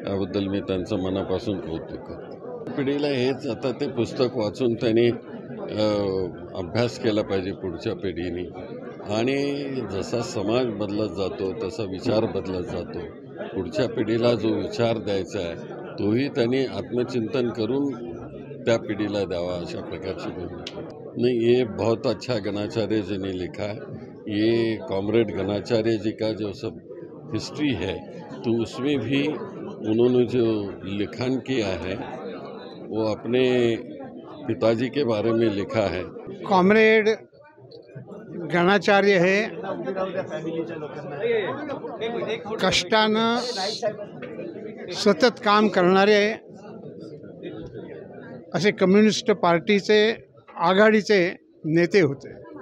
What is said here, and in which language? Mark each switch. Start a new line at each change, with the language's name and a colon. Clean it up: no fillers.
Marathi: याबद्दल मी त्यांचं मनापासून कौतुक करतो. पिढीला हेच आता ते पुस्तक वाचून त्यांनी अभ्यास केला पाहिजे पुढच्या पिढीने. आणि जसा समाज बदलत जातो तसा विचार बदलत जातो. पुढच्या पिढीला जो विचार द्यायचा आहे तोही त्यांनी आत्मचिंतन करून त्या पिढीला द्यावा, अशा प्रकारची भूमिका.
Hindi: नहीं, ये बहुत अच्छा गणाचार्य जी ने लिखा है. ये कॉमरेड गणाचार्य जी का जो सब हिस्ट्री है तो उसमें भी उन्होंने जो लिखन किया है वो अपने पिताजी के बारे में लिखा है.
Marathi: कॉमरेड गणाचार्य हे कष्टानं सतत काम करणारे असे कम्युनिस्ट पार्टीचे आघाडीचे नेते होते.